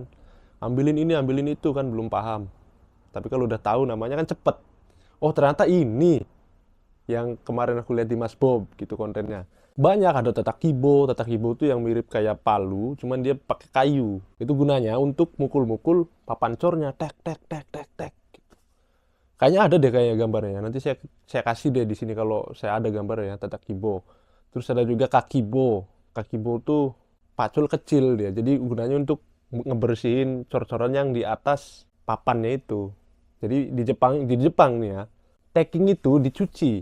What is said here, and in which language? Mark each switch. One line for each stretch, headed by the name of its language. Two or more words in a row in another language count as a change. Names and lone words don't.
Indonesian: Ambilin ini, ambilin itu kan belum paham. Tapi kalau udah tahu namanya kan cepet. Oh ternyata ini yang kemarin aku lihat di Mas Bob gitu kontennya. Banyak ada tatakibo. Tatakibo itu yang mirip kayak palu, cuman dia pakai kayu. Itu gunanya untuk mukul-mukul papan cornya, tek tek tek tek tek. Kayaknya ada deh kayaknya gambarnya. Nanti saya kasih deh di sini kalau saya ada gambarnya, tatakibo. Terus ada juga kakibo. Kakibo tuh pacul kecil dia. Jadi gunanya untuk ngebersihin cor-coran yang di atas papannya itu. Jadi di Jepang nih ya, tacking itu dicuci.